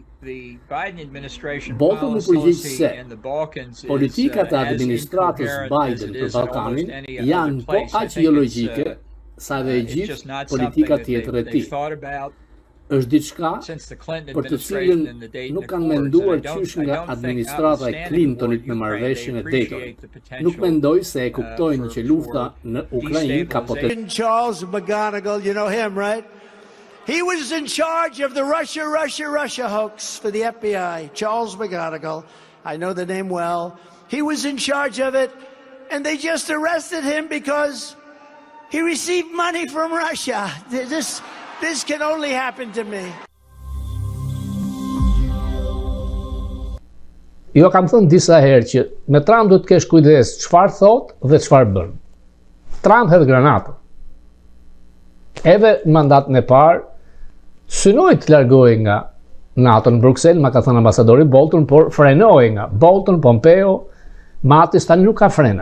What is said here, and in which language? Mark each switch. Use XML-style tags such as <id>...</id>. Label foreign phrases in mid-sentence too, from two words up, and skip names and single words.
<sq>Bolton u përgjigj se politikat e administratës Biden për Ballkanin janë po aq ideologjike sa dhe e gjithë politika tjetër e tij. Është diçka për të cilën nuk kanë menduar qysh nga administrata e Clintonit me marrëveshjen e Daytonit. Nuk mendoj se e kuptojnë që lufta në Ukrainë ka potencial.</sq> <en>Charles McGonigal, you know him, right? He was in charge of the Russia hoax for the FBI. Charles McGonigal, I know the name well. He was in charge of it, and they just arrested him because he received money from Russia. This can only happen to me.</en> <sq>Jo, kam thënë disa herë që me Trump do të kesh kujdes çfarë thot dhe çfarë bën. Trump hedh granatën. Edhe në mandatin e parë synoi të largohej nga NATO në Bruxelles, ma ka thënë ambasadori Bolton, por frenohej nga Bolton, Pompeo, Mattis tani nuk ka frena.</sq>